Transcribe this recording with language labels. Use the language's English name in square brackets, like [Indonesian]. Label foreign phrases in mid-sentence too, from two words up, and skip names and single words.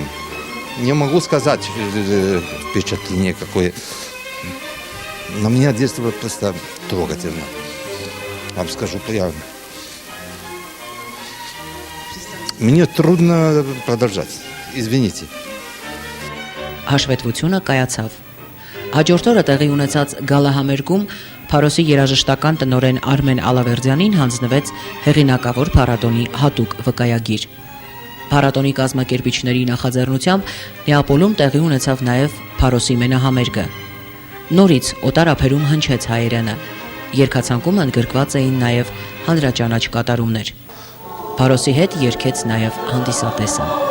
[Russian] Не могу сказать впечатление какое. На меня действовало просто трогательно. Вам скажу прямо. Мне трудно продолжать. Извините. [Armenian] Հաշվետվությունը կայացավ։ Հաջորդ օրը տեղի ունեցած գալահամերգում Փարոսի երաժշտական տնօրեն Արմեն Ալավերդյանին հանձնվեց հեղինակավոր փառատոնի հատուկ վկայագիր։ Փառատոնի կազմակերպիչների նախաձեռնությամբ Նեապոլում տեղի ունեցավ նաև Փարոսի մենահամերգը։ Նորից օտարափերում հնչեց հայերենը։ Երգացանկում ընդգրկված էին նաև հանրաճանաչ կատարումներ։ Փարոսի հետ երգեց նաև հանդիսատեսը։